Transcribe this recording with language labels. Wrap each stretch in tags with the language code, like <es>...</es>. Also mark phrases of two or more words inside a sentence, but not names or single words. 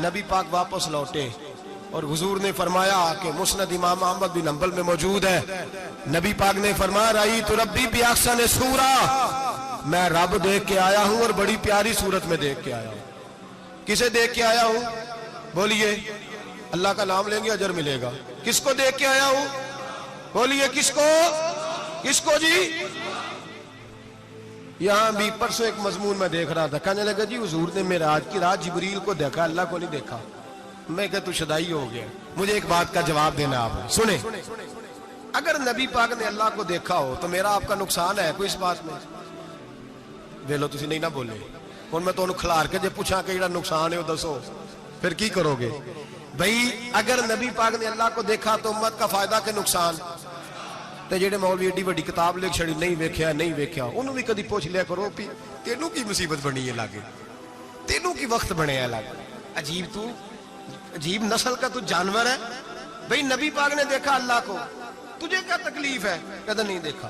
<ur>نبی پاک واپس لوٹے اور حضور نے فرمایا کہ مسند امام احمد بن حنبل میں موجود ہے، نبی پاک نے فرمایا</ur> <ar>رأيت ربي في أحسن صورة,</ar> <ur>میں رب دیکھ کے آیا ہوں اور بڑی پیاری صورت میں دیکھ کے آیا ہوں. کسے دیکھ کے آیا ہوں? بولیے، اللہ کا نام لیں گے اجر ملے گا. کس کو دیکھ کے آیا ہوں? بولیے کس کو؟ کس کو جی? یہاں بھی پرسوں ایک مضمون میں دیکھ رہا تھا، کہنے لگا جی حضور نے معراج کی رات جبریل کو دیکھا، اللہ کو نہیں دیکھا۔ میں کہا تو شدائی ہو گیا۔ مجھے ایک بات کا جواب دینا آپ سنیں، اگر نبی پاک نے اللہ کو دیکھا ہو تو میرا آپ کا نقصان ہے کوئی اس بات میں؟</ur> <pa>ویلو تسی نہیں نہ بولے ہن میں تانوں کھلار کے جے پوچھاں کہ جڑا نقصان ہے وہ دسو، پھر کی کرو گے؟</pa> <ur>بھئی اگر نبی پاک نے اللہ کو دیکھا تو امت کا فائدہ کہ نقصان؟</ur> <pa>تے جڑے مولوی ایڈی وڈی کتاب لکھ چھڑی نہیں ویکھیا نہیں ویکھیا، انہوں بھی کدی پوچھ لیا کرو بھی تینوں کی مصیبت بنی ہے لاگے، تینوں کی وقت بنے ہے لاگے؟</pa> <ur>عجیب نسل کا تو جانور ہے۔ بھئی نبی پاک نے دیکھا اللہ کو، تجھے کیا تکلیف ہے؟ کہتا نہیں دیکھا۔</ur>